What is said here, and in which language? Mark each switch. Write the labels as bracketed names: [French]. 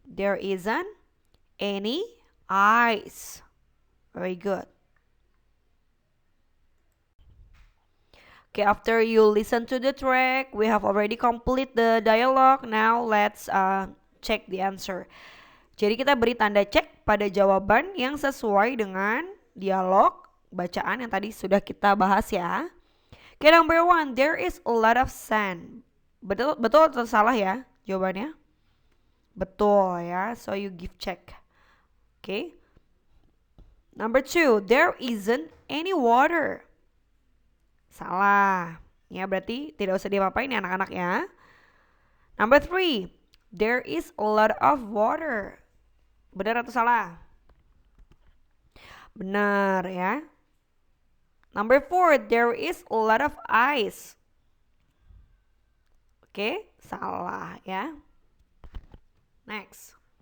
[English] There isn't any ice. Very good. Okay, after you listen to the track, we have already complete the dialogue. Now let's check the answer. [Indonesian] Jadi kita beri tanda cek pada jawaban yang sesuai dengan dialog bacaan yang tadi sudah kita bahas ya. [English] Okay, number 1, there is a lot of sand. [Indonesian] Betul atau salah ya jawabannya? Betul ya, [English] so you give check. Okay. Number 2, there isn't any water. [Indonesian] Salah. Ya, berarti tidak usah diapa-apain ya anak-anak ya. [English] Number 3, there is a lot of water. [Indonesian] Benar atau salah? Benar ya. [English] Number 4, there is a lot of ice. [Indonesian] Oke, salah ya. Next.